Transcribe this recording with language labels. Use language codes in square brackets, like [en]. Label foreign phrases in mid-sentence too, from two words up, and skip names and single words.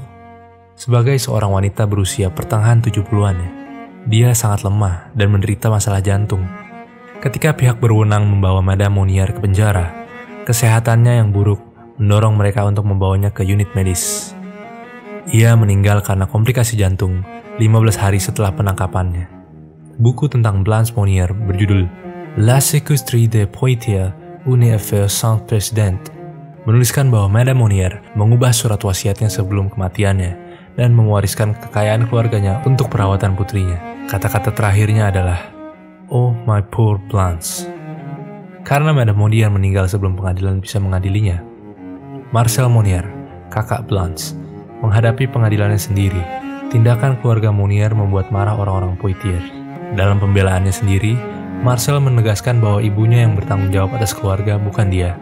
[id] Sebagai seorang wanita berusia pertengahan 70-annya, dia sangat lemah dan menderita masalah jantung. Ketika pihak berwenang membawa Madame Monnier ke penjara, kesehatannya yang buruk mendorong mereka untuk membawanya ke unit medis. Ia meninggal karena komplikasi jantung 15 hari setelah penangkapannya. Buku tentang Blanche Monnier berjudul [fr] La séquestrie de Poitiers, une affaire sans précédent, [id] menuliskan bahwa Madame Monnier mengubah surat wasiatnya sebelum kematiannya dan mewariskan kekayaan keluarganya untuk perawatan putrinya. Kata-kata terakhirnya adalah, [en] "Oh my poor Blanche." Karena Madame Monnier meninggal sebelum pengadilan bisa mengadilinya, Marcel Monnier, kakak Blanche, menghadapi pengadilannya sendiri. Tindakan keluarga Monnier membuat marah orang-orang Poitiers. Dalam pembelaannya sendiri, Marcel menegaskan bahwa ibunya yang bertanggung jawab atas keluarga, bukan dia.